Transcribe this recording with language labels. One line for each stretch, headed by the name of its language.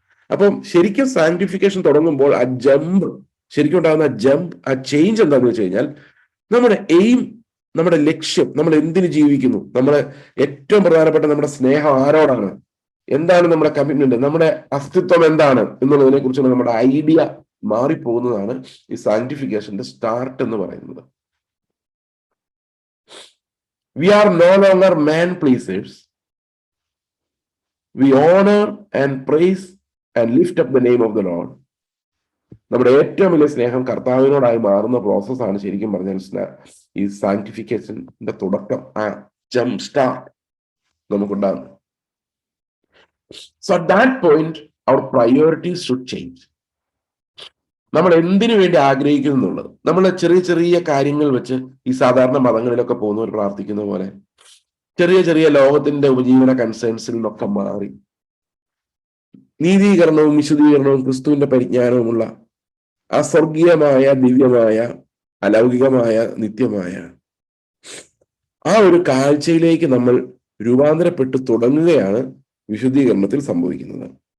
Malayalam: അപ്പം ശരിക്കും സാങ്ക്ടിഫിക്കേഷൻ തുടങ്ങുമ്പോൾ ആ ജമ്പ്, ശരിക്കും ഉണ്ടാകുന്ന ജമ്പ്, ആ ചേഞ്ച് എന്താണെന്ന് വെച്ച് കഴിഞ്ഞാൽ നമ്മുടെ എയിം, നമ്മുടെ ലക്ഷ്യം, നമ്മൾ എന്തിനു ജീവിക്കുന്നു, നമ്മുടെ ഏറ്റവും പ്രധാനപ്പെട്ട നമ്മുടെ സ്നേഹം ആരോടാണ്, എന്താണ് നമ്മുടെ കമ്മിറ്റ്മെന്റ്, നമ്മുടെ അസ്തിത്വം എന്താണ് എന്നുള്ളതിനെ കുറിച്ചുള്ള നമ്മുടെ ഐഡിയ മാറിപ്പോകുന്നതാണ് ഈ സാങ്ക്ടിഫിക്കേഷന്റെ സ്റ്റാർട്ട് എന്ന് പറയുന്നത്.
English: We are no longer man pleasers. We honor and praise and lift up the name of the Lord.
Malayalam: നമ്മുടെ ഏറ്റവും വലിയ സ്നേഹം കർത്താവിനോടായി മാറുന്ന പ്രോസസ്സാണ് ശരിക്കും പറഞ്ഞാൽ ഈ സാങ്ക്ടിഫിക്കേഷന്റെ തുടക്കം, ആ jump start നമുക്കുണ്ടാകുന്നത്.
English: So at that point our priorities should change.
Malayalam: നമ്മൾ എന്തിനു വേണ്ടി ആഗ്രഹിക്കുന്നു എന്നുള്ളത്, നമ്മൾ ചെറിയ ചെറിയ കാര്യങ്ങൾ വെച്ച് ഈ സാധാരണ മതങ്ങളിലൊക്കെ പോകുന്നവർ പ്രാർത്ഥിക്കുന്ന പോലെ ചെറിയ ചെറിയ ലോകത്തിന്റെ ഉപജീവന കൺസേൺസിൽ നിന്നൊക്കെ മാറി നീതീകരണവും വിശുദ്ധീകരണവും ക്രിസ്തുവിന്റെ പരിജ്ഞാനവുമുള്ള ആ സ്വർഗീയമായ, ദിവ്യമായ, അലൗകികമായ, നിത്യമായ ആ ഒരു കാഴ്ചയിലേക്ക് നമ്മൾ രൂപാന്തരപ്പെട്ടു തുടങ്ങുകയാണ് വിശുദ്ധീകരണത്തിൽ സംഭവിക്കുന്നത്.